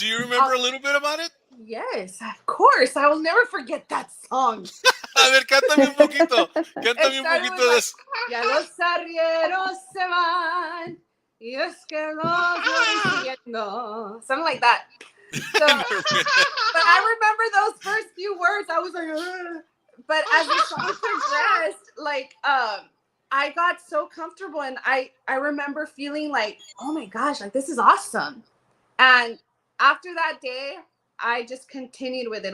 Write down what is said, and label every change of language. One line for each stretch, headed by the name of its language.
English: do you remember a little bit about it? Yes, of course. I will never forget that song.
Spanish: A ver, cántame un poquito.
English: It
Spanish: Cántame un
English: started with
Spanish: de
English: like,
Spanish: eso. ya los arrieros se van, y es que los voy siguiendo.
English: Something like that. So, but I remember those first few words. I was like, ugh. But as the song progressed, like, I got so comfortable, and I remember feeling like, oh my gosh, like this is awesome. And after that day, I just continued with it.